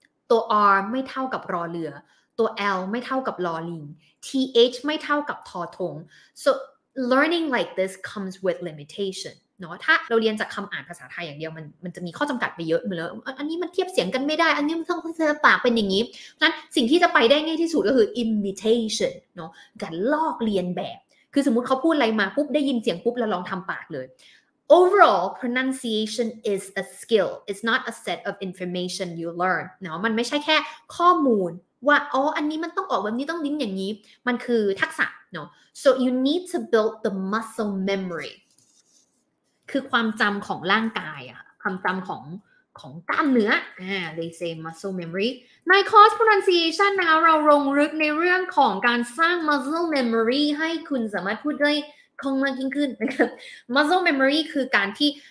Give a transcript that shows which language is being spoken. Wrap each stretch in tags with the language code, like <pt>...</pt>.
<th>ตัว R ไม่เท่ากับรอเรือตัว L ไม่เท่ากับลอลิง TH ไม่เท่ากับทอทง</th> <en>so learning like this comes with limitation</en> <th>เนาะถ้าเราเรียนจากคำอ่านภาษาไทยอย่างเดียวมันจะมีข้อจำกัดไปเยอะเลยอันนี้มันเทียบเสียงกันไม่ได้อันนี้มันต้องภาษาปากเป็นอย่างนี้เพราะฉะนั้นสิ่งที่จะไปได้ง่ายที่สุดก็คือ imitation เนาะการลอกเลียนแบบคือสมมุติเขาพูดอะไรมาปุ๊บได้ยินเสียงปุ๊บเราลองทำปากเลย</th> <en>Overall, pronunciation is a skill. It's not a set of information you learn.</en> <th>เนาะมันไม่ใช่แค่ข้อมูลว่าอันนี้มันต้องออกแบบนี้ต้องลิ้นอย่างนี้มันคือทักษะเนาะ</th> <en>So you need to build the muscle memory.</en> <th>คือความจำของร่างกายอะความจำของกล้ามเนื้อ</th> <en>they say muscle memory</en> <th>ในคอร์ส pronunciation นะคะเราลงลึกในเรื่องของการสร้าง muscle memory ให้คุณสามารถพูดได้คล่องมากยิ่งขึ้นนะครับ muscle memory คือการที่</th>